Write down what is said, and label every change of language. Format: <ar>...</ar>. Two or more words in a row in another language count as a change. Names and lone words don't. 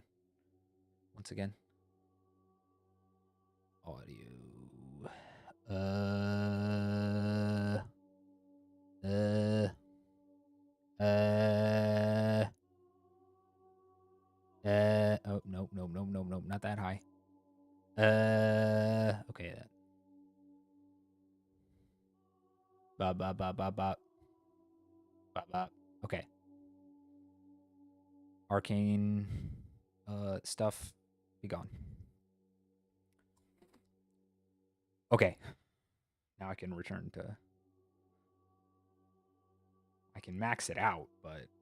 <en>Once again. Audio. Oh, no, no, no, no, no, not that high. Okay. Ba, ba, ba, ba, ba. Ba, ba. Okay. Arcane, stuff, be gone. Okay. Now I can return to... I can max it out, but...</en>